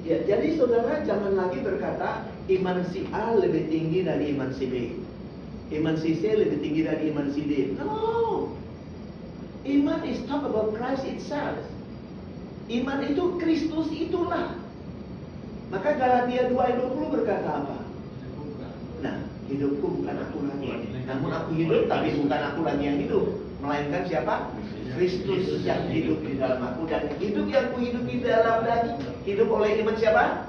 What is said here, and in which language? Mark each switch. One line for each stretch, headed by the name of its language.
Indonesian: Ya, jadi saudara jangan lagi berkata iman si A lebih tinggi dari iman si B, iman si C lebih tinggi dari iman si D.
English: No, iman is talk about Christ itself.
Indonesian: Iman itu Kristus itulah. Maka Galatia 2 ayat 20 berkata apa? Nah, hidupku bukan aku lagi, namun aku hidup, tapi bukan aku lagi yang hidup, melainkan siapa? Kristus yang hidup di dalam aku, dan hidup yang kuhidup di dalam daging hidup oleh iman siapa?